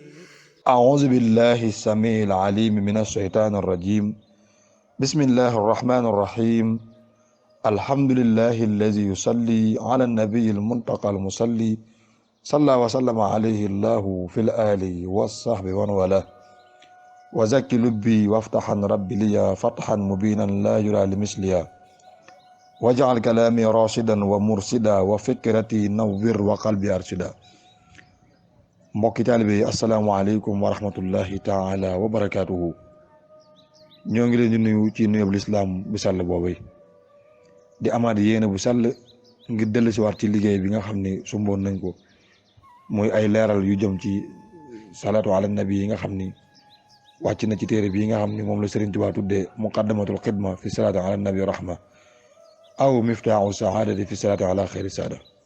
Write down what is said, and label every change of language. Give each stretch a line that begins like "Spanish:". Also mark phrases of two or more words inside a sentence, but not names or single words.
Arabic: أعوذ بالله السميع العليم من الشيطان الرجيم بسم الله الرحمن الرحيم الحمد لله الذي يصلي على النبي المنتقى المصلي صلى وسلم عليه الله في الآل والصحب ومن والاه وزكي لبي وافتحا ربي لي فتحا مبينا لا يرى لمثلها واجعل كلامي راشدا ومرشدا وفكرتي نور وقلبي أرشدا.
Wolof: mbokki taalibe yi
Arabic: السلام عليكم ورحمة الله تعالى وبركاته.
Wolof: ñoo ngi leen di nuyu ci nuyoob lislaam bu sàll boobu di amaat yéene bu sàll ngir dellu si waat ci liggéey bi nga xam ni sumboon nañ ko muy ay leeral yu jëm ci
Arabic: الصلاة على النبي
Wolof: yi nga xam ni wàcc na ci téere bi nga xam ni moom la Sëriñ Tuubaa tuddee muqaddamatul xidma fi salaatu ala nabi rahma aw miftaaxu saadati fi salaatu ala xayri saada.